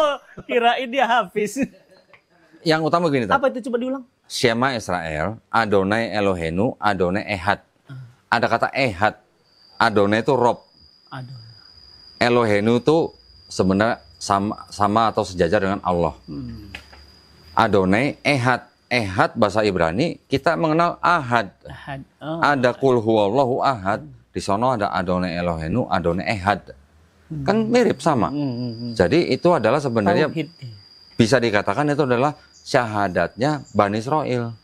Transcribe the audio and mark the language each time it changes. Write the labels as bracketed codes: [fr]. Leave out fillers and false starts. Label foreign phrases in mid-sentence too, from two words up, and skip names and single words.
[id] Kirain dia Hafiz. Yang utama begini. Apa itu, coba diulang? [he] שמע ישראל, אדוני אלוהינו, אדוני אחד. [id] Ada kata Ehad. Adonai itu Rob. Elohenu itu sebenarnya sama atau sejajar dengan Allah. [he] אדוני אחד. [id] Ehad bahasa Ibrani kita mengenal Ahad. Ada [ar] قل هو الله أحد. [id] Di sono ada [he] אדוני אלוהינו, אדוני אחד. [id] Kan mirip sama. Jadi itu adalah sebenarnya bisa dikatakan itu adalah syahadatnya Bani Israel.